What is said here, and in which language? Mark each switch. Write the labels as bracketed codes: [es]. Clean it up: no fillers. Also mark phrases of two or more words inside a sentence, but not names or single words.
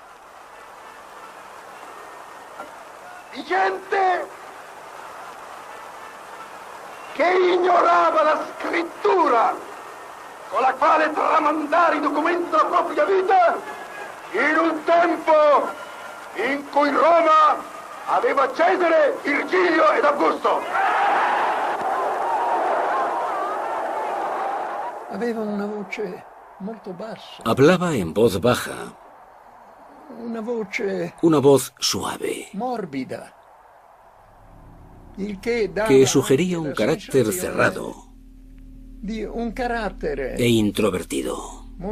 [it] Gente che ignorava la scrittura con la quale tramandare i documenti della propria vita in un tempo in cui Roma aveva Cesare, Virgilio ed Augusto. [es] Hablaba en voz baja, una voz suave, que sugería un carácter cerrado e introvertido.